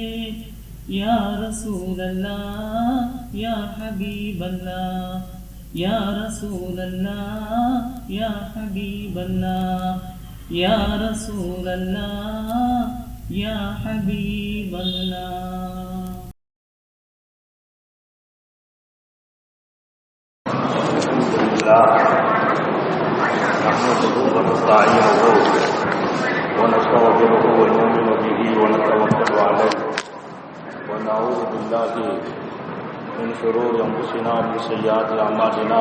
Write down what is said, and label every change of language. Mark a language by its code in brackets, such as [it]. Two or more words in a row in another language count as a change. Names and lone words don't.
[ar] يا رسول الله يا حبيب الله، يا رسول الله يا حبيب الله، يا رسول الله يا حبيب الله. نحمده ونستعينه ونستغفره ونؤمن به ونتوكل عليه ونعوذ بالله من شرور انفسنا ومن سيئات اعمالنا.